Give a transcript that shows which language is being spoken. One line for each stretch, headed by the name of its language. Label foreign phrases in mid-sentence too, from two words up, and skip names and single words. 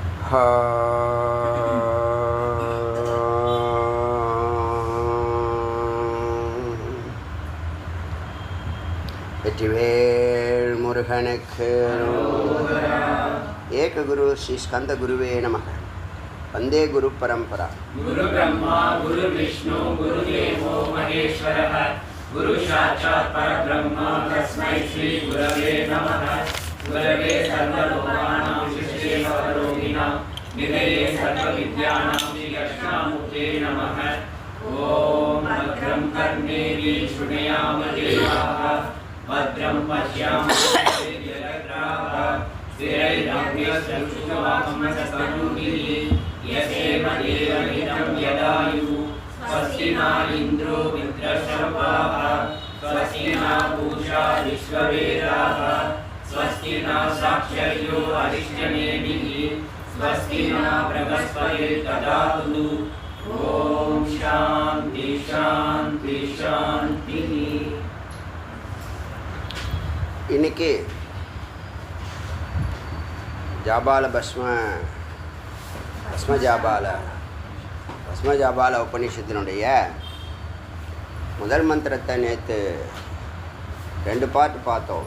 Tamil: வெற்றிவேல் முருகனுக்கு
Sanskrit: एक गुरु श्री स्कन्द गुरवे नमः. वन्दे गुरु परम्परा. गुरु ब्रह्मा गुरु विष्णु गुरु देवो महेश्वरः गुरु साक्षात् परब्रह्म तस्मै श्री गुरवे नमः. गुरवे सर्वलोकानाम् शिष्ये सर्वरोगिणाम् निधये सर्वविद्यानाम् श्री दक्षिणामूर्तये नमः. ओम् भद्रं कर्णेवि श्रुणयाम देवाः भद्रं पश्यामः स्थिरैरभ्यस्तुष्टुवामसस्तनूभिः यसेम देवहितं यदायुः स्वस्ति न इन्द्रो मित्रशर्वाः स्वस्ति न पूषा विश्ववेदाः स्वस्ति न साक्षर्यो अरिष्टनेमिः स्वस्ति न बृहस्पतिर्दधातु. ॐ शान्ति शान्ति शान्तिः.
Tamil: இன்னைக்கு ஜாபால பஸ்ம ஜாபால உபநிஷத்தினுடைய முதல் மந்திரத்தை நேற்று 2 பார்ட் பார்த்தோம்.